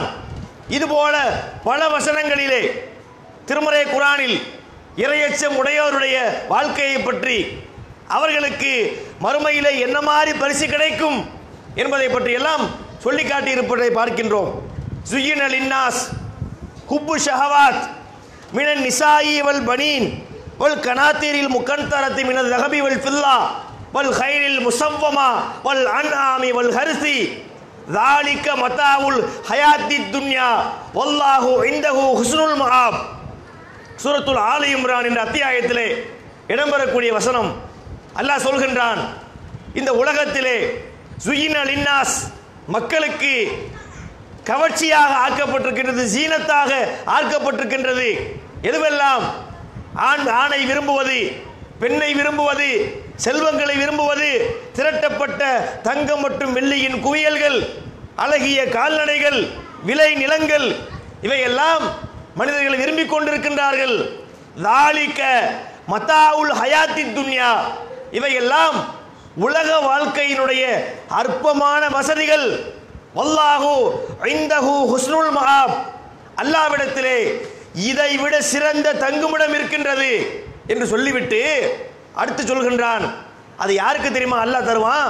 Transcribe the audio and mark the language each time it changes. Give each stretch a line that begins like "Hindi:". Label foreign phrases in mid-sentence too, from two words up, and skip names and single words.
Tamil: இதுபோல பல வசனங்களிலே திருமறை குர்ஆனில் இறையச்சம் உடையோருடைய வாழ்க்கையை பற்றி, அவர்களுக்கு மறுமையிலே என்ன மாதிரி பரிசு கிடைக்கும் என்பதை பற்றி எல்லாம் சொல்லி காட்டியிருப்பதை பார்க்கின்றோம்.
Arabic: زين للناس حب الشهوات من النساء والبنين والقناطير المقنطرة من الذهب والفضة والخيل المسومة والأنعام والحرث ذَلِكَ مَتَاعُ الْحَيَاةِ الدُّنْيَا وَاللَّهُ عِندَهُ حُسْنُ الْمَآبِ.
Tamil: சூரத்துல் ஆல இம்ரான் என்ற அத்தியாயத்திலே இடம்பெறக்கூடிய வசனம், அல்லாஹ் சொல்கின்றான், இந்த உலகத்திலே
Arabic: زين للناس,
Tamil: மக்களுக்கு கவர்ச்சியாக ஆக்கப்பட்டிருக்கின்றது, ஜீனத்தாக ஆக்கப்பட்டிருக்கின்றது. எதுவெல்லாம்? ஆணை விரும்புவது, பெண்ணை விரும்புவது, செல்வங்களை விரும்புவது, திரட்டப்பட்ட தங்கம் மற்றும் வெள்ளியின் குவியல்கள், அழகிய கால்நடைகள், விளை நிலங்கள், இவையெல்லாம் மனிதர்கள் விரும்பிக் கொண்டிருக்கின்றார்கள்.
Arabic: ذَلِكَ مَتَاعُ الْحَيَاةِ الدُّنْيَا,
Tamil: இவையெல்லாம் உலக வாழ்க்கையினுடைய அற்பமான வசதிகள்.
Arabic: والله عنده حسن المآب,
Tamil: அல்லாஹ்விடத்திலே இதைவிட சிறந்த தங்குமிடம் இருக்கின்றது என்று சொல்லிவிட்டு அடுத்து சொல்கின்றான், அது யாருக்கு தெரியுமா அல்லாஹ் தருவான்?